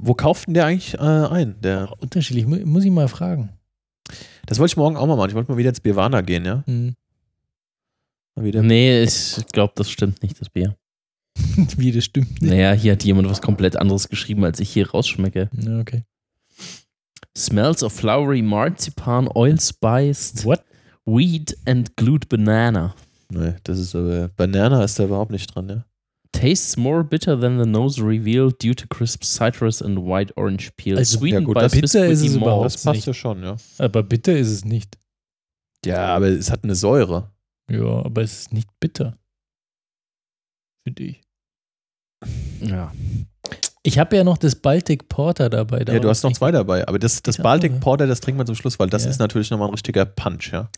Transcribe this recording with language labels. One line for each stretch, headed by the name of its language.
German: Wo kauft denn der eigentlich ein? Der unterschiedlich, muss ich mal fragen. Das wollte ich morgen auch mal machen. Ich wollte mal wieder ins Birwana gehen, ja? Mhm. Mal wieder. Nee, ich glaube, das stimmt nicht, das Bier. Wie, das stimmt nicht? Naja, hier hat jemand was komplett anderes geschrieben, als ich hier rausschmecke. Ja, okay.
English: Smells of flowery marzipan, oil spiced. What? Wheat and glued banana.
German: Nee, das ist aber, Banana ist da überhaupt nicht dran, ja?
English: Tastes more bitter than the nose revealed due to crisp citrus and white orange peel.
German: Also,
English: sweetened
German: ja gut,
English: by bitter
German: ist es überhaupt das passt nicht. Ja schon, ja. Aber bitter ist es nicht. Ja, aber es hat eine Säure. Ja, aber es ist nicht bitter. Finde ich. Ja. Ich habe ja noch das Baltic Porter dabei. Ja, du hast noch zwei dabei. Aber das Baltic Porter, das trinkt man zum Schluss, weil das ist natürlich nochmal ein richtiger Punch, ja.